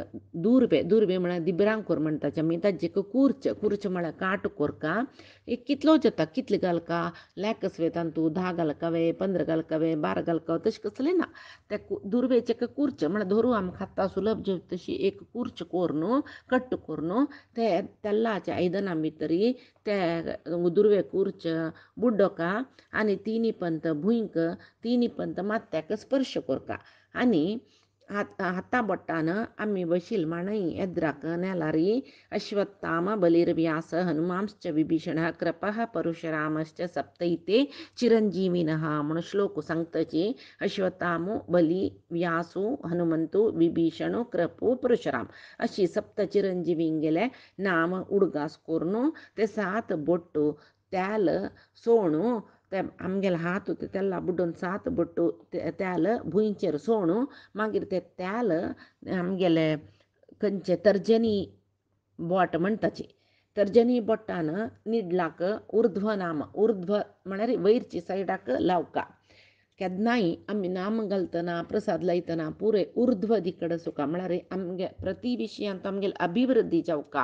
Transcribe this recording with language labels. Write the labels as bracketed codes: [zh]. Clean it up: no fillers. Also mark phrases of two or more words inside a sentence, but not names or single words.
[kok] दुर्बे म्हळ्यार दिबरांकूर म्हणटाचे आमी ताजे कुर्च म्हळ्यार काट कोरका एक कितलो जाता कितले घालका लेकसवे तांतू 10 घालकावे 15 घालकावे 12 घालकावे तशें कसलें ना त्या दुर्वेचे कुर्च म्हळ्यार धरू आमी खाता सुलभ तशी एक कुर्च कोरून कट्ट करून ते तेल्लाच्या आयदनां भितरी ते दुर्वे कुर्च बुड्डोका आनी तिनी पंत भुंयक तिनी पंत मात्याक स्पर्श करता आनी हाता बोट्टान आमी बशील मांडई येद्राक नेलारी [sa] अश्वत्थाम बलिर्व्यास हनुमांश्च विभीषण कृपः परशुरामश्च सप्तैते चिरंजीविनः [kok] म्हण श्लोक सांगताची अश्वत्थामो बली व्यासो हनुमंतो विभीषणो कृपो परशुराम अशी सप्त चिरंजीविंगेले नाम उडगास करून ते 7 बोट्टू तेल सोणू ते आमगेले हात तेल्ला बुड्डोन 7 बोट्टू तेल भुंयचेर सोणू मागीर ते तेल आमगेले खंयचे तर्जनी बोट म्हणटाची तर्जनी बोट्टान निडलाक उर्ध्व म्हळ्यार वयरची सायडाक लावका केन्नाय आमी नाम घालतना प्रसाद लायतना पुरे उर्ध्व दिकड सुका म्हळ्यार आमगे प्रति विशयांत आमगेली अभिवृद्धी जावका